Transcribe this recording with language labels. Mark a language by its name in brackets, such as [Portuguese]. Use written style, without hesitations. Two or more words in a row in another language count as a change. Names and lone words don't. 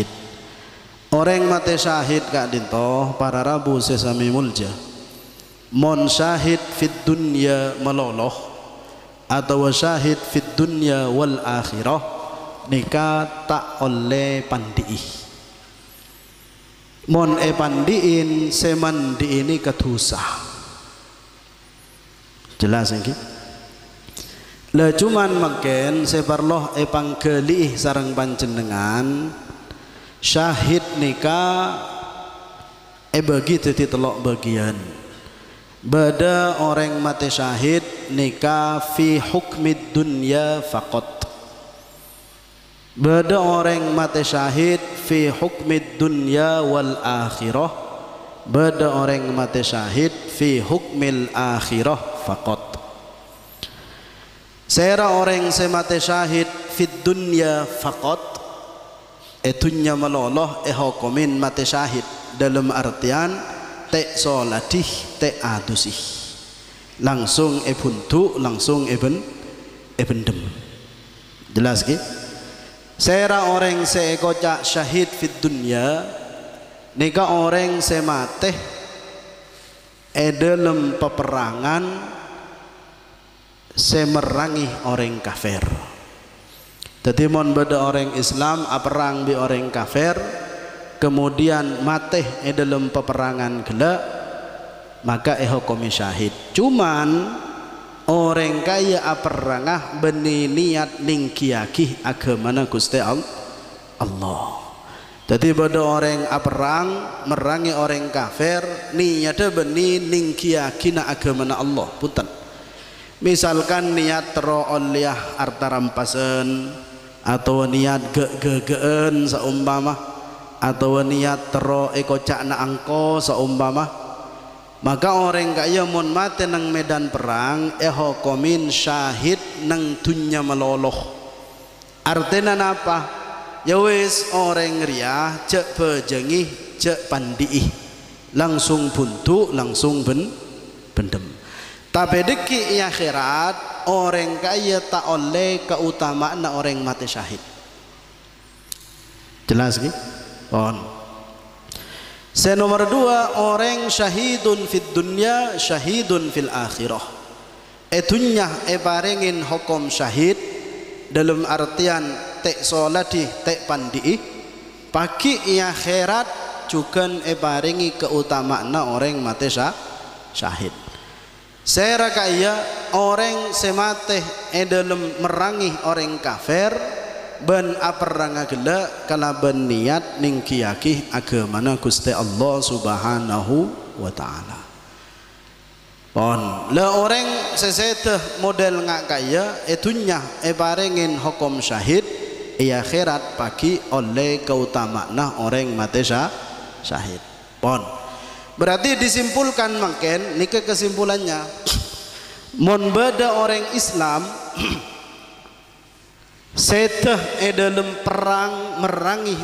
[Madurese] Orang mati syahid kak dinto para rabu sesami mulja. Mon syahid [Arabic] fit dunya [Madurese] meloloh atau syahid [Arabic] fit dunya wal akhirah [Madurese] nika tak oleh pandiih. Mon pandiin semandi ini ketusa. Jelas ini. Lah cuman makin separloh pangkelih sarang panjenengan syahid nika bagi teti telok bagian. Bada orang mati syahid nika [Arabic] fi hukmid dunya faqat. [Madurese] Bada orang mati syahid [Arabic] fi hukmid dunya wal akhirah. [Madurese] Bada orang mati syahid [Arabic] fi hukmil akhirah faqat. [Madurese] Sera orang semate syahid [Arabic] fit dunya faqat [Madurese] etunya meloloh hukumin mate syahid [Indonesian] dalam artian [Madurese] te solatih te adusih langsung buntu langsung bendem. Jelas ki? Sera orang sekocak syahid [Arabic] fit dunya [Madurese] nika orang semate [Indonesian] dalam peperangan [Madurese] semerangi orang kafir. Jadi mon beda orang Islam perang bi orang kafir [Indonesian] kemudian mati dalam peperangan [Madurese] gelak maka hukumi syahid. Cuman orang kaya perangah beni niat ningkiaki agamana Gusti Allah. Jadi beda orang perang merangi orang kafir niatnya beni ningkiaki na agamana Allah. Punten. Misalkan niat tero'oliyah [Indonesian] harta rampasan atau niat [Madurese] ge-ge-geen seumpama atau niat tero kocak na angko seumpama maka orang kaya mun mati nang medan perang hukumin syahid nang dunya meloloh. Artinya apa? Ya wis orang riah cek bejengih cek pandiih langsung buntu langsung bendem. Tapi deki akhirat orang kaya tak oleh keutamaan orang mati syahid. Jelas ki? Nomor 2 orang [Arabic] syahidun fid dunya syahidun fil akhirah. [Madurese] Etunya paringin hukum syahid [Indonesian] dalam artian [Madurese] tek solati tek pandi pagi akhirat juga paringi keutamaan orang mati syahid. Saya kaya orang semate dalam merangi orang kafir ben aperanga gela kala ben niat ningkiaki agamana Gusti Allah [Arabic] Subhanahu wa taala. [Madurese] Pon la orang seseteh model ngak kaya etunya parengin hukum syahid akhirat pagi oleh keutamaan orang mati syahid. Pon [Indonesian] berarti disimpulkan [Madurese] makin nika kesimpulannya mon beda orang Islam seteh [Indonesian] dalam perang merangi